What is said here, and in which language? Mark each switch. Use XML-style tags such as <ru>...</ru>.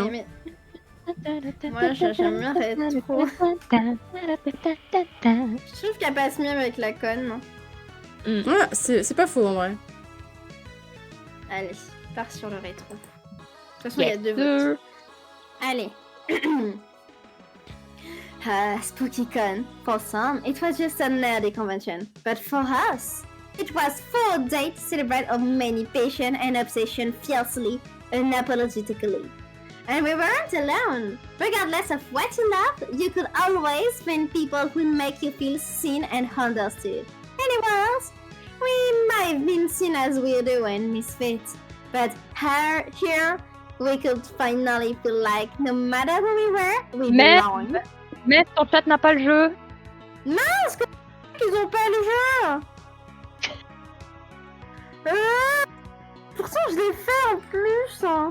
<fr>Moi, j'aime bien Retro. Je trouve qu'elle passe mieux avec la conne. Ouais, c'est pas faux en vrai. Allez, pars sur le rétro. De toute façon, il y a 2 votes. Allez. Spooky Con.</fr> <en>For some, it was just a nerdy convention. But for us, it was full day to celebrate our many passion and obsession fiercely, unapologetically. And we weren't alone. Regardless of what you love, you could always find people who make you feel seen and understood. Anywhere else? We might have been seen as weirdo and misfit, but here we could finally feel like no matter who we were, we belong.</en> <fr>Mais ton chat n'a pas le jeu. Mince, qu'ils ont pas le jeu. Pourtant je l'ai fait en plus.</fr>